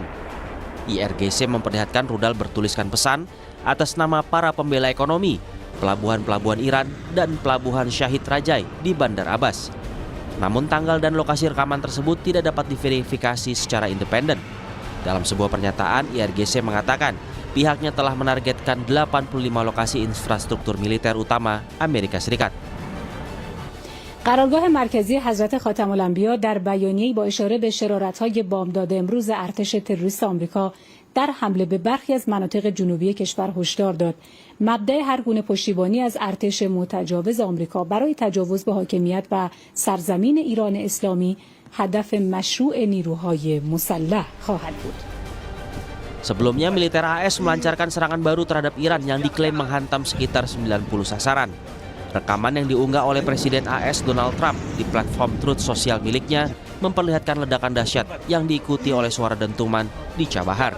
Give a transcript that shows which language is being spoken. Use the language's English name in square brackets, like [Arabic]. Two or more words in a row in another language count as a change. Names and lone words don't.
[Indonesian] IRGC memperlihatkan rudal bertuliskan pesan atas nama para pembela ekonomi, pelabuhan-pelabuhan Iran, dan pelabuhan Syahid Rajai di Bandar Abbas. Namun tanggal dan lokasi rekaman tersebut tidak dapat diverifikasi secara independen. Dalam sebuah pernyataan, IRGC mengatakan pihaknya telah menargetkan 85 lokasi infrastruktur militer utama Amerika Serikat. [Persian] قرارگاه مرکزی حضرت خاتم الانبیا در بیانیه‌ای با اشاره به شرارت‌های بامداد امروز ارتش تروریست آمریکا در حمله به برخی از مناطق جنوبی کشور هشدار داد مبدأ هر گونه پشتیبانی از ارتش متجاوز آمریکا برای تجاوز به حاکمیت و سرزمین ایران اسلامی هدف مشروع نیروهای مسلح خواهد بود. [Indonesian] Sebelumnya, militer AS melancarkan serangan baru terhadap Iran yang diklaim menghantam sekitar 90 sasaran. Rekaman yang diunggah oleh Presiden AS Donald Trump di platform Truth Social miliknya memperlihatkan ledakan dahsyat yang diikuti oleh suara dentuman di Chabahar.